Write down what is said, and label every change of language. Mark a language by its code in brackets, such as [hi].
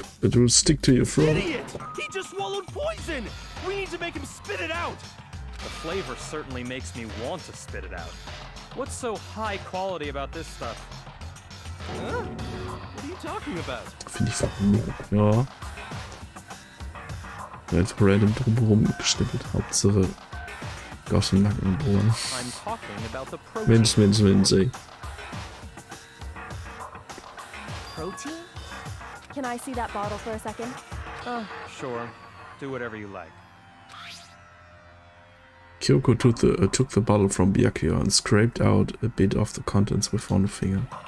[en] It will stick to your throat. Idiot! He just swallowed poison! We need to make him spit it out! The flavor certainly makes me want to spit it out. What's so high quality about this stuff? Huh? What are you talking about? [de] Finde ich verrückt. Ja. Jetzt random drumherum geschnippelt. Hauptsache aus dem Nacken bohren. [en] I'm talking about the protein. [de] Mensch, ey. [en] Protein? Can I see that bottle for a second? Oh, sure. Do whatever you like. Kyoko took the bottle from Byakuya and scraped out a bit of the contents with one finger.